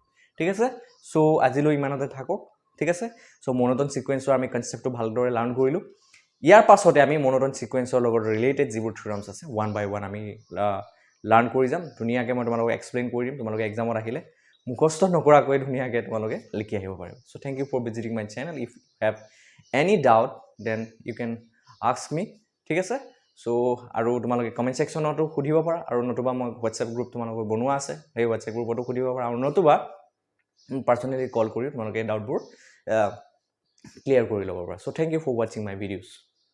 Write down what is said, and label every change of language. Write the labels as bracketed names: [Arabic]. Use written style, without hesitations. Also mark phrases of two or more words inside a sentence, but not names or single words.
[Assamese] ঠিক আছে সো আজিলৈ ইমানতে থাকক ঠিক আছে সো [English] monotone sequence [Assamese] আমি কনসেপ্টটো ভালদৰে লাৰ্ন কৰিলো ইয়াৰ পাছতে আমি [English] monotone sequence [Assamese] লগত ৰিলেটেড যিবোৰ থিওৰামছ আছে [English] one by one [Assamese] আমি লাৰ্ন কৰি যাম ধুনিয়াকৈ মই তোমালোকক এক্সপ্লেইন কৰি দিম তোমালোকে এক্সামত আহিলে মুখস্থ নকৰাকৈ ধুনিয়াকৈ তোমালোকে লিখি আহিব পাৰিব সো [English] thank you for visiting my channel if you have any doubt then you can ask me [Assamese] ঠিক আছে সো আৰু তোমালোকে [English] comment section [Assamese] সুধিব পাৰা আৰু নতুবা মই হোৱাটছএপ গ্ৰুপ তোমালোকৰ বনোৱা আছে সেই হোৱাটছএপ গ্ৰুপতো সুধিব পাৰা আৰু নতুবা পাৰ্সোনালি কল কৰি তোমালোকে ডাউটবোৰ ক্লিয়াৰ কৰি ল'ব পাৰা সো [English] thank you for watching my videos